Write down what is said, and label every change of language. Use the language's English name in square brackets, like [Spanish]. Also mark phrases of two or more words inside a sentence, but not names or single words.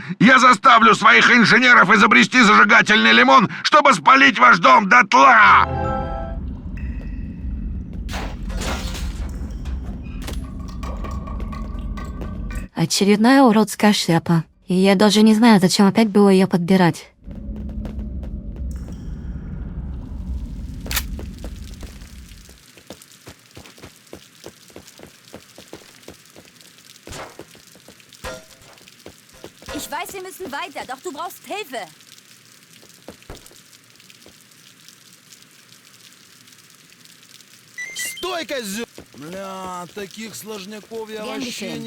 [Russian] Я заставлю своих инженеров изобрести зажигательный лимон, чтобы спалить ваш дом дотла. Очередная уродская шляпа. И я даже не знаю, зачем опять было ее подбирать. [German] Ich weiß, wir müssen weiter, doch du brauchst Hilfe. [Russian] Стой, козёл! Бля, таких сложняков я вообще Генрихен.